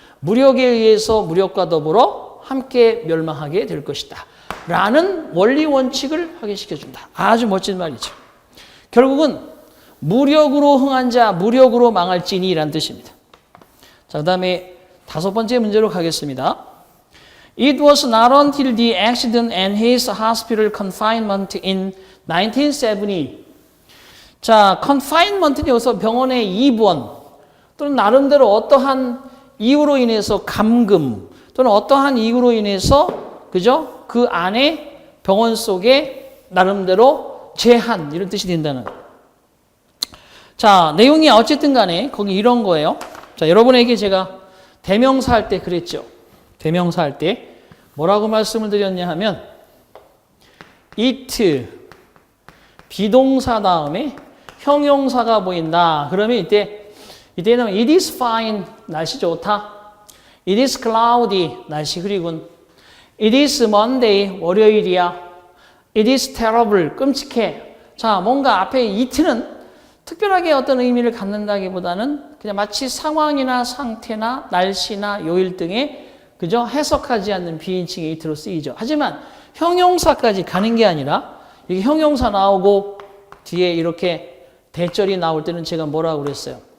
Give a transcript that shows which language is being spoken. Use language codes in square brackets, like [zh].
[ko] 무력에 의해서 무력과 더불어 함께 멸망하게 될 것이다. 라는 원리 원칙을 확인시켜준다. 아주 멋진 말이죠. 결국은 무력으로 흥한 자, 무력으로 망할지니 라는 뜻입니다. 자, 그 다음에 5번째 문제로 가겠습니다. [en] It was not until the accident and his hospital confinement in 1970. [ko] 자, confinement는 여기서 병원의 입원 또는 나름대로 어떠한 이유로 인해서 감금 또는 어떠한 이유로 인해서 그죠? 그 안에 병원 속에 나름대로 제한 이런 뜻이 된다는. 자, 내용이 어쨌든 간에 거기 이런 거예요. 자, 여러분에게 제가 대명사 할 때 그랬죠. 대명사 할 때 뭐라고 말씀을 드렸냐 하면 it 비동사 다음에 형용사가 보인다. 그러면 이때는 [en] it is fine [ko] 날씨 좋다. [en] it is cloudy [ko] 날씨 흐리군. [en] it is Monday [ko] 월요일이야. [en] it is terrible [ko] 끔찍해. 자, 뭔가 앞에 it는 특별하게 어떤 의미를 갖는다기보다는 그냥 마치 상황이나 상태나 날씨나 요일 등의 그죠? 해석하지 않는 비인칭의 it로 쓰이죠. 하지만 형용사까지 가는 게 아니라 이게 형용사 나오고 뒤에 이렇게 대절이 나올 때는 제가 뭐라고 그랬어요?